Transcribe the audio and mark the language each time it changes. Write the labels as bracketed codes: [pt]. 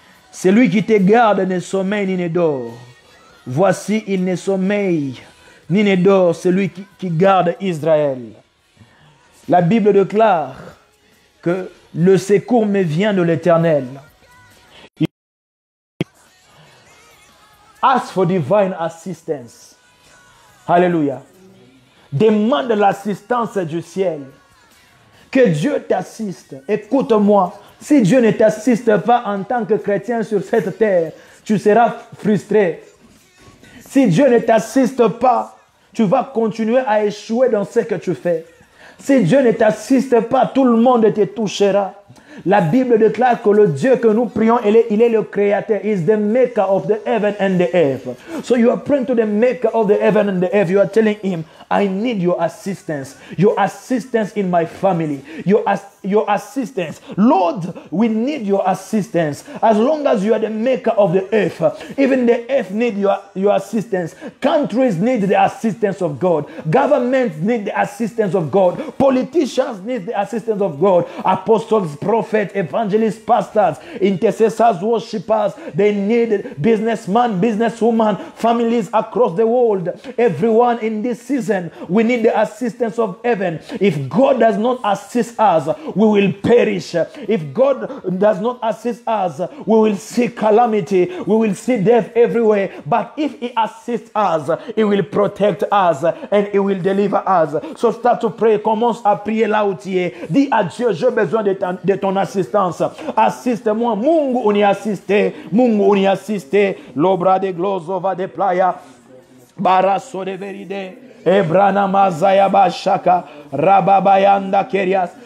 [fr] Celui qui te garde ne sommeille ni ne dort. Voici, il ne sommeille ni ne dort, celui qui garde Israël. La Bible déclare que le secours me vient de l'Éternel. [en] Ask for divine assistance. [fr] Alléluia. Demande l'assistance du ciel. Que Dieu t'assiste. Écoute-moi. Si Dieu ne t'assiste pas en tant que chrétien sur cette terre, tu seras frustré. Si Dieu ne t'assiste pas, tu vas continuer à échouer dans ce que tu fais. Si Dieu ne t'assiste pas, tout le monde te touchera. La Bible déclare que le Dieu que nous prions, il est le créateur. [en] He is the maker of the heaven and the earth. So you are praying to the maker of the heaven and the earth. You are telling him, I need your assistance. Your assistance in my family. Your assistance. Lord, we need your assistance. As long as you are the maker of the earth, even the earth needs your assistance. Countries need the assistance of God. Governments need the assistance of God. Politicians need the assistance of God. Apostles, prophets, evangelists, pastors, intercessors, worshippers, they need businessmen, businesswomen, families across the world. Everyone in this season, we need the assistance of heaven. If God does not assist us, we will perish. If God does not assist us, we will see calamity. We will see death everywhere. But if He assists us, He will protect us and He will deliver us. So start to pray. [fr] Commence à prier là où tu es. Dis à Dieu, j'ai besoin de ton assistance. Assiste-moi. [sw] Mungu uni assiste. Mungu uni assiste. L'obra de glosova de playa. Barasso de veride. Ebrana mazaya bashaka. Rababayanda kerias.